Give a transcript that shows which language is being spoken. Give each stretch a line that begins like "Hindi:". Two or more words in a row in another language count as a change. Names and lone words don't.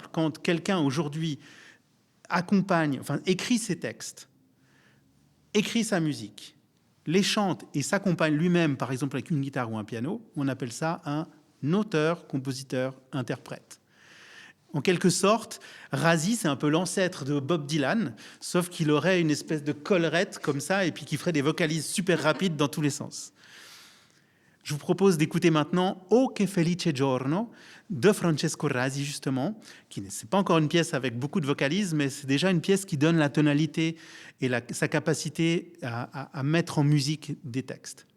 French: Quand quelqu'un aujourd'hui écrit ses textes, écrit sa musique, les chante et s'accompagne lui-même, par exemple avec une guitare ou un piano, on appelle ça un auteur, compositeur, interprète. En quelque sorte, Rasi, c'est un peu l'ancêtre de Bob Dylan, sauf qu'il aurait une espèce de collerette comme ça et puis qui ferait des vocalises super rapides dans tous les sens. Je vous propose d'écouter maintenant O che felice giorno de Francesco Rasi, justement, qui n'est pas encore une pièce avec beaucoup de vocalises, mais c'est déjà une pièce qui donne la tonalité et sa capacité à mettre en musique des textes.